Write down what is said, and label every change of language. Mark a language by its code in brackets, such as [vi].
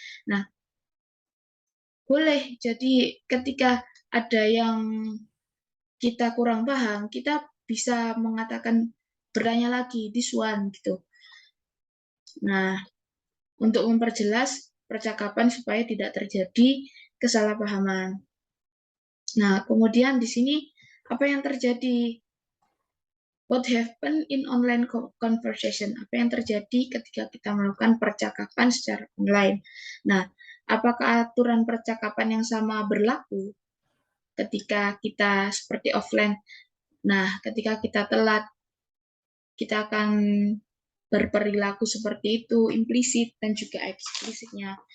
[id] Nah, boleh jadi ketika ada yang kita kurang paham, kita bisa mengatakan, bertanya lagi, [en] this one, [id] gitu. Nah, untuk memperjelas percakapan supaya tidak terjadi kesalahpahaman. Nah, kemudian di sini apa yang terjadi? [en] What happen in online conversation? [id] Apa yang terjadi ketika kita melakukan percakapan secara online? Nah, apakah aturan percakapan yang sama berlaku ketika kita seperti offline? Nah, ketika kita telat, kita akan berperilaku seperti itu, implisit dan juga eksplisitnya.